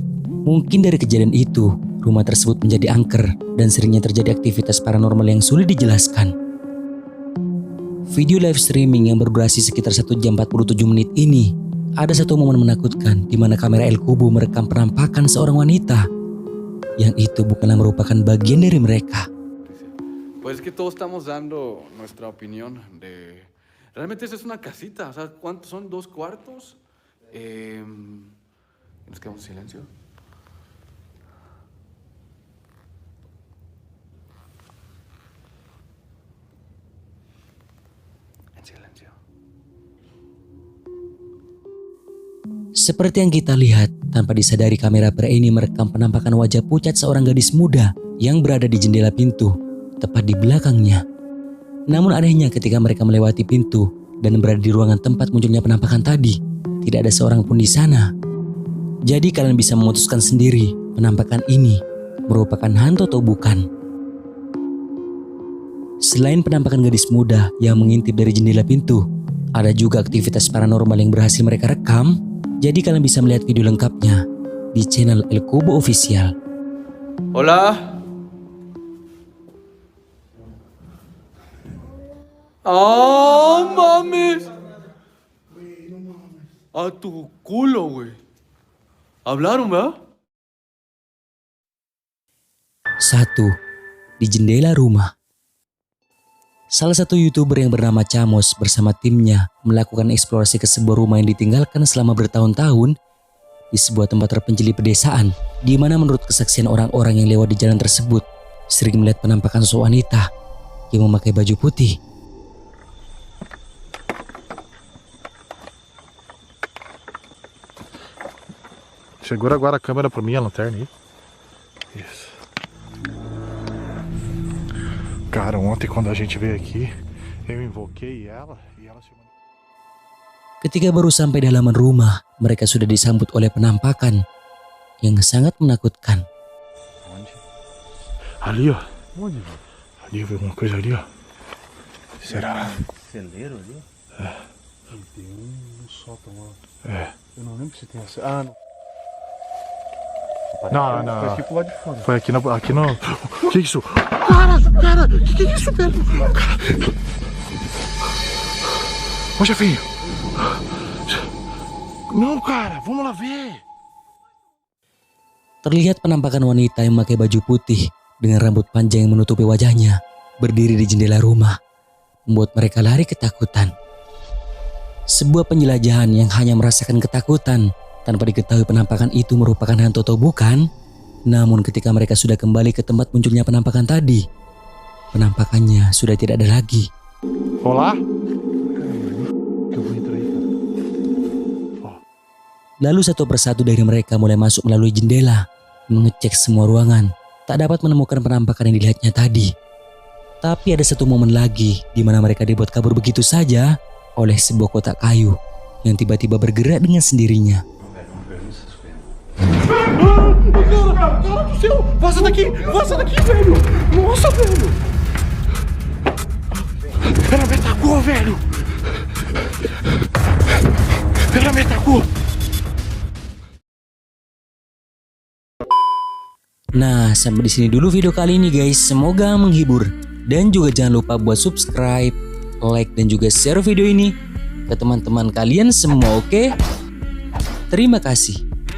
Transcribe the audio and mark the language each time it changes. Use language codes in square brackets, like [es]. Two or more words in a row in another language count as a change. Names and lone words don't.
[id] Mungkin dari kejadian itu, rumah tersebut menjadi angker dan seringnya terjadi aktivitas paranormal yang sulit dijelaskan. Video [en] live streaming [id] yang berdurasi sekitar 1 jam 47 menit ini, ada satu momen menakutkan di mana kamera El Cubo merekam penampakan seorang wanita yang itu bukanlah merupakan bagian dari mereka. [es] Pues es que todos estamos dando nuestra opinión de... Realmente esa es una casita, o sea, ¿cuántos son? 2 cuartos. Nos quedamos en silencio. En silencio. [id] Seperti yang kita lihat, tanpa disadari kamera pria ini merekam penampakan wajah pucat seorang gadis muda yang berada di jendela pintu, tepat di belakangnya. Namun anehnya ketika mereka melewati pintu dan berada di ruangan tempat munculnya penampakan tadi, tidak ada seorang pun di sana. Jadi kalian bisa memutuskan sendiri penampakan ini merupakan hantu atau bukan. Selain penampakan gadis muda yang mengintip dari jendela pintu, ada juga aktivitas paranormal yang berhasil mereka rekam. Jadi kalian bisa melihat video lengkapnya di channel El Cubo Official. [es] Hola. ¡Ah, mames! A tu culo, güey. Hablaron, ¿verdad? 1. [id] Di jendela rumah. Salah satu YouTuber yang bernama Chamos bersama timnya melakukan eksplorasi ke sebuah rumah yang ditinggalkan selama bertahun-tahun di sebuah tempat terpencil di pedesaan, di mana menurut kesaksian orang-orang yang lewat di jalan tersebut sering melihat penampakan sosok wanita yang memakai baju putih. [pt] Segura agora a câmera pra mim, a lanterna aí. Isso. Cara, ontem quando a gente veio aqui, eu invoquei ela e ela se... [id] Ketika baru sampai di halaman rumah, mereka sudah disambut oleh penampakan yang sangat menakutkan. [pt] Onde? Ali, ó. Onde? Ali, eu vi alguma coisa ali, ó. Será? Celeiro ali? É. Tem um sótão lá. É. Eu não lembro se tem essa. Ah, não. Não, não. Foi aqui pro lado de fora. Foi aqui no... Que isso? Cara, que é isso, velho? Ô, chefinho. Não, cara, vamos lá ver. [id] Terlihat penampakan wanita yang memakai baju putih dengan rambut panjang yang menutupi wajahnya berdiri di jendela rumah, membuat mereka lari ketakutan. Sebuah penjelajahan yang hanya merasakan ketakutan tanpa diketahui penampakan itu merupakan hantu atau bukan. Namun ketika mereka sudah kembali ke tempat munculnya penampakan tadi, penampakannya sudah tidak ada lagi. [pt] Olá? Eu vou entrar aí, cara. [id] Lalu satu persatu dari mereka mulai masuk melalui jendela, mengecek semua ruangan, tak dapat menemukan penampakan yang dilihatnya tadi. Tapi ada satu momen lagi di mana mereka dibuat kabur begitu saja oleh sebuah kotak kayu yang tiba-tiba bergerak dengan sendirinya. [pt] Cara do céu! Vaza daqui, velho! Nossa, velho! Ela me atacou, velho! Ela me atacou! [id] Nah, sampai di sini dulu video kali ini guys. Semoga menghibur. Dan juga jangan lupa buat [en] subscribe, like, [id] dan juga share video ini ke teman-teman kalian semua, oke? Terima kasih.